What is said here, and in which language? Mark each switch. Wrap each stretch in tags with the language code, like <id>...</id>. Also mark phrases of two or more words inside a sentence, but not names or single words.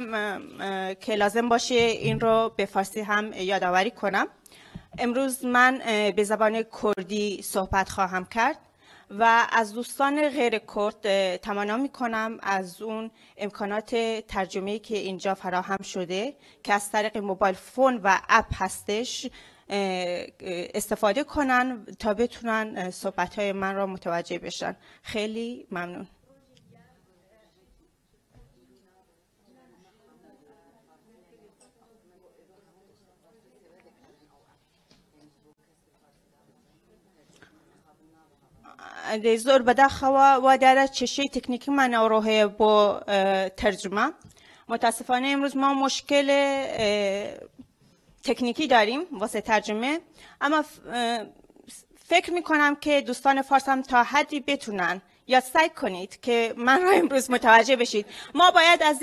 <fa>که لازم باشه این رو به فارسی هم یادآوری کنم امروز من به زبان کردی صحبت خواهم کرد و از دوستان غیر کرد تمنا می کنم از اون امکانات ترجمه‌ای که اینجا فراهم شده که از طریق موبایل فون و اپ هستش استفاده کنن تا بتونن صحبت‌های من را متوجه بشن خیلی ممنون</fa> <ckb>زۆر بەداخەوە وا دارە کێشەی تکنیکیمان ئەوڕۆ هەیە بۆ تەرجمە</ckb> <fa>متاسفانه امروز ما مشکل تکنیکی داریم واسه ترجمه اما فکر میکنم که دوستان فارس هم تا حدی بتونن یا سعی کنید که من را امروز متوجه بشید ما باید از</fa>